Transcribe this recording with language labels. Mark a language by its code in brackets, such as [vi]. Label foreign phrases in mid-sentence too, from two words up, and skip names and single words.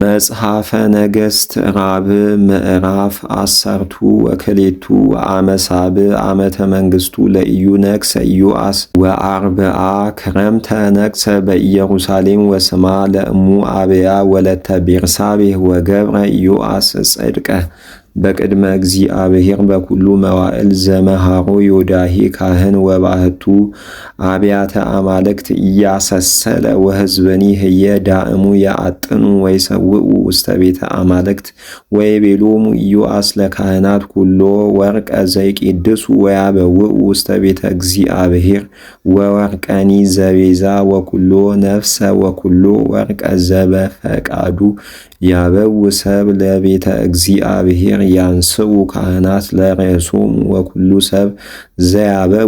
[gez] መጽሐፈ ነገሥት ራብዕ ምዕራፍ 12 ወአመሳብዕ ዓመተ መንግሥቱ ለኢዩ ነግሠ ኢዮአስ ወአርብዓ ክረምተ ነግሠ በኢየሩሳሌም ወስማ ለእሙ አብያ ወለተ ቤርሳቤህ ወገብረ ኢዮአስ ጽድቀ በቅድመ እግዚአብሔር በኩሉ መዋዕል ዘመሃሮ ዮዳሄ ካህን ወባህቱ አብያተ አማልክት እያሰሰለ ወሕዝብኒ ህየ ዳእሙ ያአጥኑ ወይሰውኡ ውስተ ቤተ አማልክት ወይቤሎሙ ኢዮአስ ለካህናት ኩሎ ወርቀ ዘይቄድሱ ወያበውኡ ውስተ ቤተ እግዚአብሔር ወወርቀኒ ዘቤዛ ወኩሎ ነፍሰ ወኩሎ ወርቀ ዘበፈቃዱ ያበው ሰብ ለቤተ እግዚአብሔር ያንስኡ ካህናት ለርእሶሙ ወኩሉ ሰብ ዘያበው